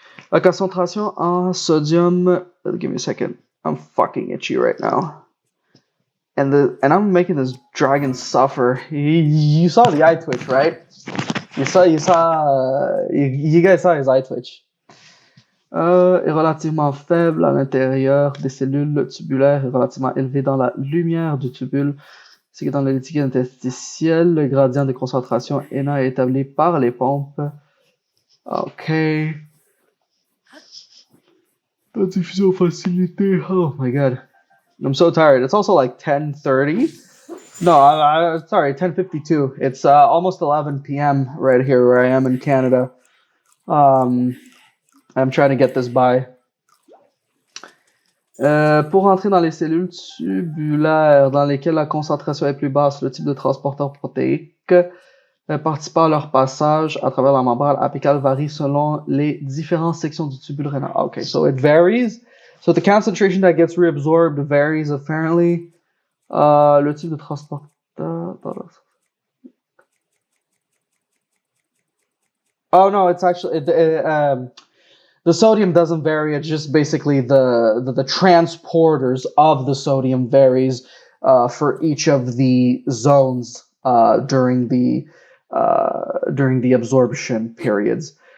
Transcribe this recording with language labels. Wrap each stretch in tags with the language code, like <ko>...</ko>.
<fr>La concentration en sodium.</fr> <en>Give me a second. I'm fucking itchy right now. And I'm making this dragon suffer. You saw the eye twitch, right? You guys saw his eye twitch.</en> <fr>Est relativement faible à l'intérieur des cellules tubulaires et relativement élevé dans la lumière du tubule, ainsi que dans le liquide interstitiel. Le gradient de concentration est établi par les pompes. Okay. La diffusion facilitée.</fr> <en>Oh my god. I'm so tired. It's also like 10:30. No, sorry, 10:52. It's almost 11 p.m. right here where I am in Canada. I'm trying to get this by.</en> <fr>Pour entrer dans les cellules tubulaires dans lesquelles la concentration est plus basse, le type de transporteur protéique participant à leur passage à travers la membrane apicale varie selon les différentes sections du tubule rénal.</fr> <en>Okay, so it varies. So the concentration that gets reabsorbed varies apparently.</en> <fr>Le type de transporteur.</fr> <en>Oh no, it's actually the sodium doesn't vary. It's just basically the transporters of the sodium varies for each of the zones during the absorption periods.</en>